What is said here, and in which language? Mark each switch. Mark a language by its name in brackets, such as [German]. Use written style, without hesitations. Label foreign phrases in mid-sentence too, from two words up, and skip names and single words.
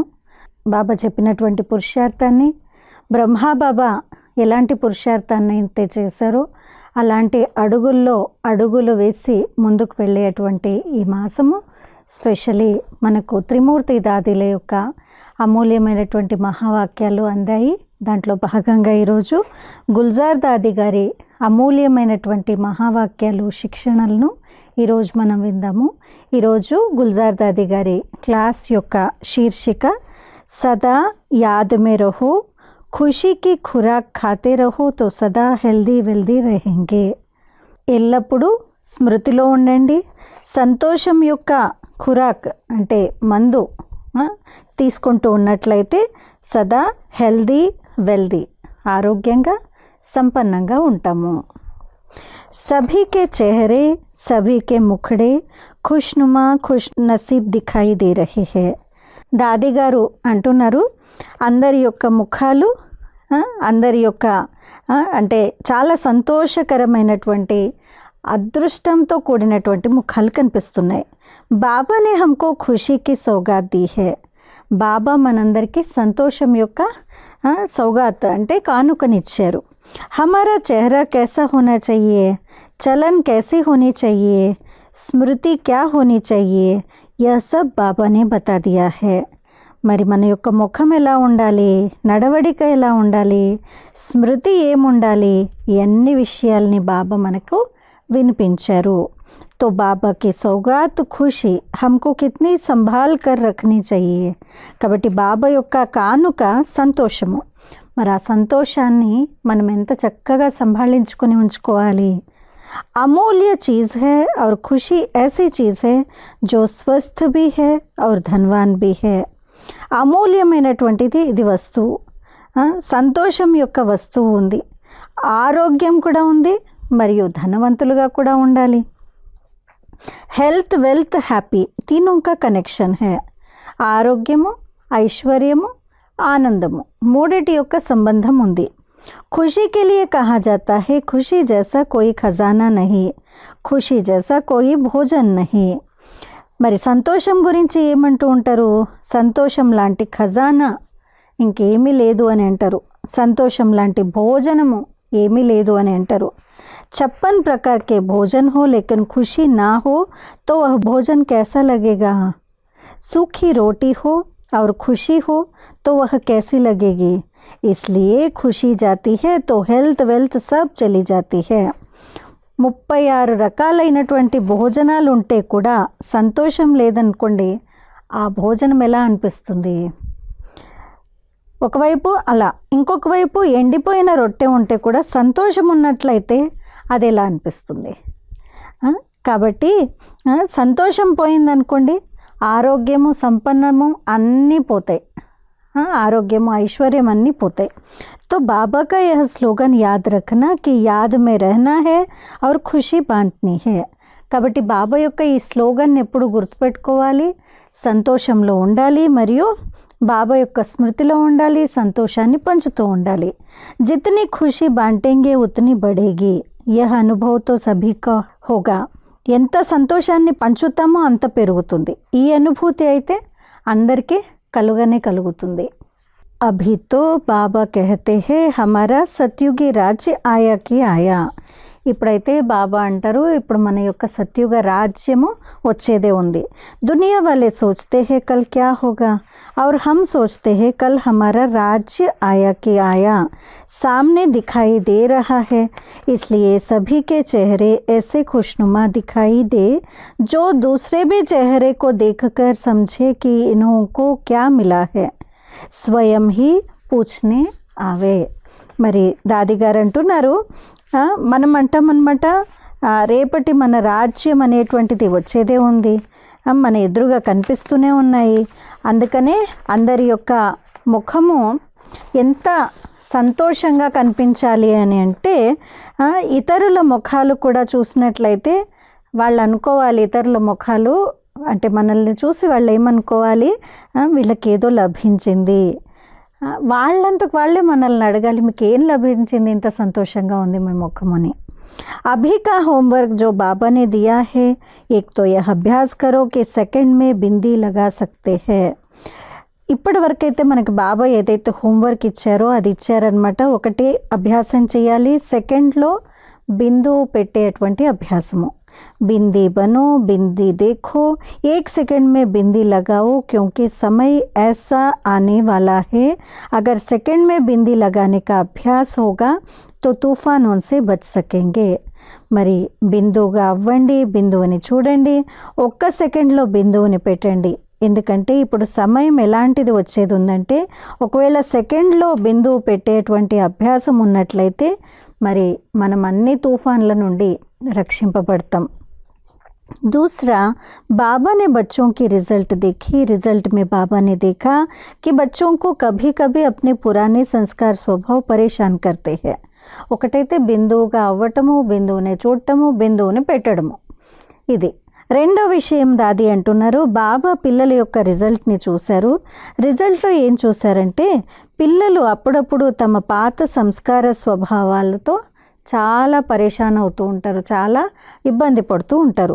[Telugu] బాబా చెప్పినటువంటి పురుషార్థాన్ని, బ్రహ్మాబాబా ఎలాంటి పురుషార్థాన్ని అయితే చేశారో అలాంటి అడుగులు వేసి ముందుకు వెళ్ళేటువంటి ఈ మాసము స్పెషలీ మనకు త్రిమూర్తి దాదీల యొక్క అమూల్యమైనటువంటి మహావాక్యాలు అందాయి. దాంట్లో భాగంగా ఈరోజు గుల్జార్ దాది గారి అమూల్యమైనటువంటి మహావాక్యాలు, శిక్షణలను ఈరోజు మనం విందాము. ఈరోజు గుల్జార్ దాది గారి క్లాస్ యొక్క శీర్షిక [Hindi] सदा याद में रहो, खुशी की खुराक खाते रहो तो सदा हेल्दी रहेंगे. [Telugu] ఎల్లప్పుడూ స్మృతిలో ఉండండి. సంతోషం యొక్క ఖురాక్ అంటే మందు తీసుకుంటూ ఉన్నట్లయితే సదా వెల్దీ ఆరోగ్యంగా సంపన్నంగా ఉంటాము. [Hindi] सभी के चेहरे, सभी के मुखड़े खुशनुमा खुश नसीब दिखाई दे रहे हैं. [Telugu] దాది గారు అంటున్నారు, అందరి యొక్క ముఖాలు, అందరి యొక్క అంటే చాలా సంతోషకరమైనటువంటి అదృష్టంతో కూడినటువంటి ముఖాలు కనిపిస్తున్నాయి. [Hindi] बाबा ने हमको खुशी की सौगात दी है. [Telugu] బాబా మనందరికీ సంతోషం యొక్క సౌగాత్ అంటే కానుకనిచ్చారు. [Hindi] हमारा चेहरा कैसा होना चाहिए, चलन कैसी होनी चाहिए, స్మృతి क्या होनी चाहिए, यह सब బాబా ने बता दिया है. [Telugu] మరి మన యొక్క ముఖం ఎలా ఉండాలి, నడవడిక ఎలా ఉండాలి, స్మృతి ఏముండాలి, ఇవన్నీ విషయాల్ని బాబా మనకు వినిపించారు. [Hindi] तो बाबा की सौगात खुशी हमको कितनी संभाल कर रखनी चाहिए. [Telugu] కాబట్టి బాబా యొక్క కానుక సంతోషము. మరి ఆ సంతోషాన్ని మనం ఎంత చక్కగా సంభాళించుకొని ఉంచుకోవాలి. [Hindi] अमूल्य चीज़ है और खुशी ऐसी चीज़ है जो स्वस्थ भी है और धनवान भी है. [Telugu] అమూల్యమైనటువంటిది ఇది వస్తువు. సంతోషం యొక్క వస్తువు ఉంది, ఆరోగ్యం కూడా ఉంది, మరియు ధనవంతులుగా కూడా ఉండాలి. [English] health, wealth, happy [Hindi] तीनों का కనెక్షన్ है. [Telugu] ఆరోగ్యము, ఐశ్వర్యము, ఆనందము మూడిటి యొక్క సంబంధం ఉంది. [Hindi] खुशी के लिए कहा जाता है खुशी जैसा कोई खजाना नहीं, खुशी जैसा कोई भोजन नहीं. [Telugu] మరి సంతోషం గురించి ఏమంటూ ఉంటారు, సంతోషం లాంటి ఖజానా ఇంకేమీ లేదు అని అంటారు, సంతోషం లాంటి భోజనము ఏమీ లేదు అని అంటారు. [Hindi] 56 प्रकार के भोजन हो लेकिन खुशी ना हो तो वह भोजन कैसा लगेगा. सूखी रोटी हो और खुशी हो तो वह कैसी लगेगी. इसलिए खुशी जाती है तो [English] health, wealth [Hindi] सब चली जाती है. [Telugu] 36 రకాలైనటువంటి భోజనాలు ఉంటే కూడా సంతోషం లేదనుకోండి, ఆ భోజనం ఎలా అనిపిస్తుంది. ఒకవైపు అలా, ఇంకొక వైపు ఎండిపోయిన రొట్టె ఉంటే కూడా సంతోషం ఉన్నట్లయితే అది ఎలా అనిపిస్తుంది. కాబట్టి సంతోషం పోయిందనుకోండి, ఆరోగ్యము, సంపన్నము అన్నీ పోతాయి, ఆరోగ్యము, ఐశ్వర్యం అన్నీ పోతాయి. [Hindi] तो बाबा का यह स्लोगन याद रखना कि याद में रहना है और खुशी बांटनी है. [Telugu] కాబట్టి బాబా యొక్క ఈ స్లోగన్ ఎప్పుడు గుర్తుపెట్టుకోవాలి, సంతోషంలో ఉండాలి మరియు బాబా యొక్క స్మృతిలో ఉండాలి, సంతోషాన్ని పంచుతూ ఉండాలి. [Hindi] जितनी खुशी बांटेंगे उतनी बढ़ेगी, यह अनुभव तो सभी का होगा. [Telugu] ఎంత సంతోషాన్ని పంచుతామో అంత పెరుగుతుంది. ఈ అనుభూతి అయితే అందరికీ కలుగుతుంది. [Hindi] अभी तो बाबा कहते हैं हमारा सतयुगी राज्य आया कि आया. [Telugu] ఇప్పుడైతే బాబా అంటారు, ఇప్పుడు మన యొక్క సత్యుగ రాజ్యము వచ్చేదే ఉంది. [Hindi] दुनिया वाले सोचते हैं कल क्या होगा और हम सोचते हैं कल हमारा राज्य आया कि आया, सामने दिखाई दे रहा है. इसलिए सभी के चेहरे ऐसे खुशनुमा दिखाई दे जो दूसरे भी चेहरे को देखकर समझे कि इनको क्या मिला है, स्वयं ही पूछने आवे. [Telugu] మరి దాది గారు అంటున్నారు, మనం అంటామన్నమాట, రేపటి మన రాజ్యం అనేటువంటిది వచ్చేదే ఉంది, మన ఎదురుగా కనిపిస్తూనే ఉన్నాయి. అందుకనే అందరి యొక్క ముఖము ఎంత సంతోషంగా కనిపించాలి అని అంటే, ఇతరుల ముఖాలు కూడా చూసినట్లయితే వాళ్ళు అనుకోవాలి, ఇతరుల ముఖాలు అంటే మనల్ని చూసి వాళ్ళు ఏమనుకోవాలి, వీళ్ళకి ఏదో లభించింది. వాళ్ళంతకు వాళ్ళే మనల్ని అడగాలి, మీకు ఏం లభించింది, ఇంత సంతోషంగా ఉంది మీ ముఖమని. [Hindi] अभी का होमवर्क जो बाबा ने दिया है, एक तो यह अभ्यास करो कि सेकंड में बिंदी लगा सकते हैं। [Telugu] ఇప్పటి వరకు అయితే మనకి బాబా ఏదైతే హోంవర్క్ ఇచ్చారో అది ఇచ్చారనమాట. ఒకటి అభ్యాసం చేయాలి, సెకండ్లో బిందువు పెట్టేటువంటి అభ్యాసము. [Hindi] बिंदी बनो, बिंदी देखो, 1 सेकंड में बिंदी लगाओ, क्योंकि समय ऐसा आने वाला है अगर सेकंड में बिंदी लगाने का अभ्यास होगा तो तूफानों से बच सकेंगे. [Telugu] మరి బిందువుగా అవ్వండి, బిందువుని చూడండి, 1 సెకండ్లో బిందువుని పెట్టండి. ఎందుకంటే ఇప్పుడు సమయం ఎలాంటిది వచ్చేది ఉందంటే, ఒకవేళ సెకండ్లో బిందువు పెట్టేటువంటి అభ్యాసం ఉన్నట్లయితే మరి మనం అన్ని తూఫాన్ల నుండి रक्षिंपबड़ता. [Hindi] दूसरा, बाबा ने बच्चों की रिज़ल्ट देखी. रिज़ल्ट में बाबा ने देखा कि बच्चों को कभी कभी अपने पुराने संस्कार स्वभाव परेशान करते हैं. [Telugu] ఒకటైతే బిందువుగా అవ్వటము, బిందువుని చూడటము, బిందువుని పెట్టడము. ఇది రెండో విషయం దాది అంటున్నారు. బాబా పిల్లల యొక్క రిజల్ట్ని చూశారు. రిజల్ట్లో ఏం చూశారంటే, పిల్లలు అప్పుడప్పుడు తమ పాత సంస్కార స్వభావాలతో చాలా పరేషాన్ అవుతూ ఉంటారు, చాలా ఇబ్బంది పడుతూ ఉంటారు.